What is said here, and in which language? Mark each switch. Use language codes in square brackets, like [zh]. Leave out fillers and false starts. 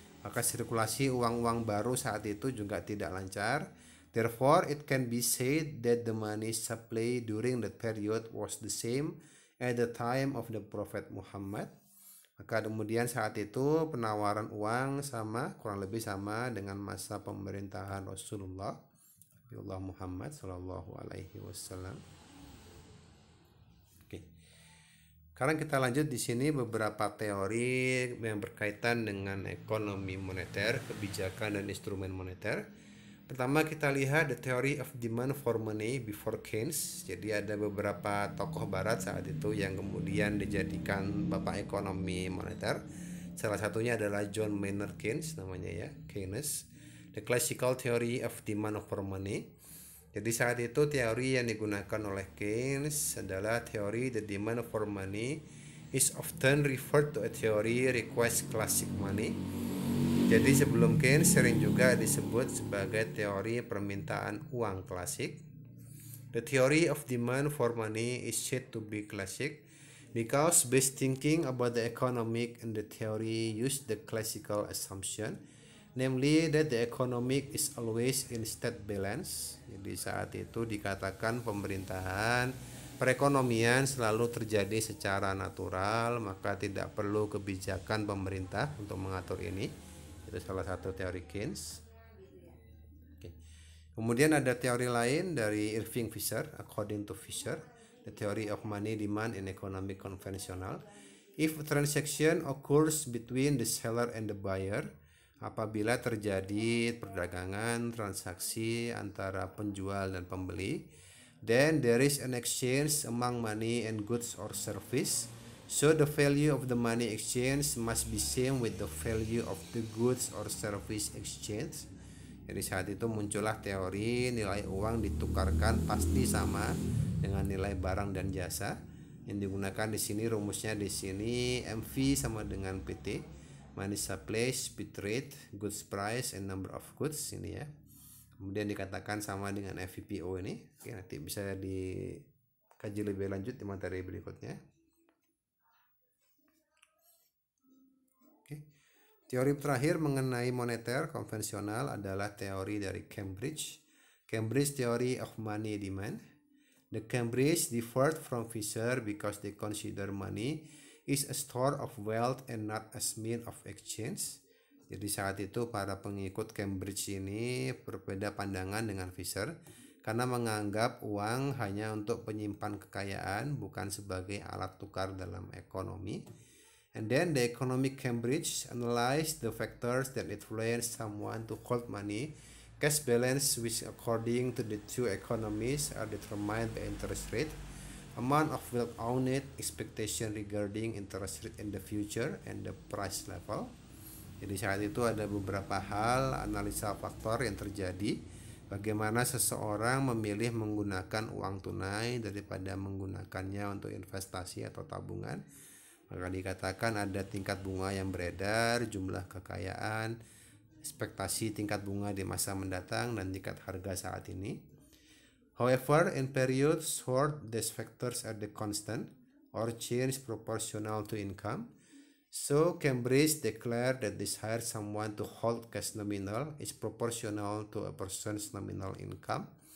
[id] Maka sirkulasi uang-uang baru saat itu juga tidak lancar. [en] Therefore, it can be said that the money supply during that period was the same at the time of the Prophet Muhammad. [id] Maka kemudian saat itu penawaran uang kurang lebih sama dengan masa pemerintahan Rasulullah Muhammad Sallallahu Alaihi Wasallam. Oke. Sekarang kita lanjut di sini beberapa teori yang berkaitan dengan ekonomi moneter, kebijakan dan instrumen moneter. Pertama kita lihat [en] the theory of demand for money before Keynes. [id] Jadi ada beberapa tokoh barat saat itu yang kemudian dijadikan bapak ekonomi moneter. Salah satunya adalah John Maynard Keynes namanya ya, Keynes. [en] The classical theory of demand for money. [id] Jadi saat itu teori yang digunakan oleh Keynes adalah teori [en] the demand for money is often referred to a theory request classic money. [id] Jadi sebelum Keynes sering juga disebut sebagai teori permintaan uang klasik. [en] The theory of demand for money is said to be classic because best thinking about the economic and the theory use the classical assumption, namely that the economic is always in state balance. [id] Jadi saat itu dikatakan pemerintahan perekonomian selalu terjadi secara natural, maka tidak perlu kebijakan pemerintah untuk mengatur ini. Itu salah satu teori Keynes. [en] Okay. [id] Kemudian ada teori lain dari Irving Fisher. [en] According to Fisher, the theory of money demand in economic conventional If a transaction occurs between the seller and the buyer, [id] apabila terjadi perdagangan transaksi antara penjual dan pembeli, [en] then there is an exchange among money and goods or service. So the value of the money exchange must be same with the value of the goods or service exchange. [id] Jadi saat itu muncullah teori nilai uang ditukarkan pasti sama dengan nilai barang dan jasa. Yang digunakan di sini rumusnya di sini MV sama dengan PT, [en] money supply, speed rate, goods price, and number of goods [id] ini ya. Kemudian dikatakan sama dengan FVPO ini. Oke, nanti bisa dikaji lebih lanjut di materi berikutnya. Oke. Teori terakhir mengenai moneter konvensional adalah teori dari Cambridge Theory of Money Demand. [en] The Cambridge differed from Fisher because they consider money is a store of wealth and not as mean of exchange. [id] Jadi saat itu para pengikut Cambridge ini berbeda pandangan dengan Fisher karena menganggap uang hanya untuk penyimpan kekayaan, bukan sebagai alat tukar dalam ekonomi. [en] And then the economic Cambridge analyzed the factors that influence someone to hold money. Cash balance, which according to the two economies are determined by interest rate, amount of wealth owned, expectation regarding interest rate in the future, and the price level. [id] Jadi saat itu ada beberapa hal analisa faktor yang terjadi, bagaimana seseorang memilih menggunakan uang tunai daripada menggunakannya untuk investasi atau tabungan. Maka dikatakan ada tingkat bunga yang beredar, jumlah kekayaan, ekspektasi tingkat bunga di masa mendatang, dan tingkat harga saat ini. [en] However, in periods where these factors are the constant or change proportional to income, so Cambridge declared that desire someone to hold cash nominal is proportional to a person's nominal income.